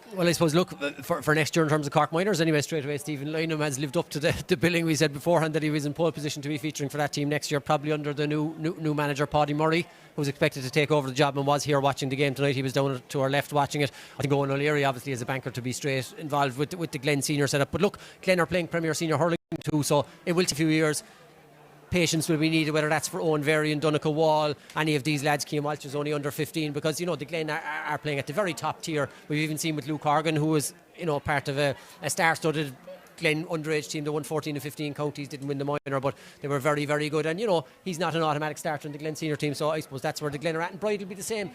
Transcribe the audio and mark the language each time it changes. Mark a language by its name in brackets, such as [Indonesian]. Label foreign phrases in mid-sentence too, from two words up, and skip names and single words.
[English] Well, I suppose, look, for next year in terms of Cork minors, anyway, straight away, Stephen Lynham has lived up to the billing we said beforehand that he was in pole position to be featuring for that team next year, probably under the new manager, Paddy Murray, who's expected to take over the job and was here watching the game tonight. He was down to our left watching it. I think Owen O'Leary obviously is a banker to be straight involved with the Glen senior setup. But look, Glen are playing Premier Senior Hurling too, so it will take a few years. patience will be needed, whether that's for Owen Very and Donegal Wall, any of these lads. Cian Walsh is only under 15, because, you know, the Glen are playing at the very top tier. We've even seen with Luke Horgan, who was, you know, part of a star-studded Glen underage team that won 14 and 15 counties, didn't win the minor, but they were very, very good. And, you know, he's not an automatic starter in the Glen senior team, so I suppose that's where the Glen are at. And Bride will be the same.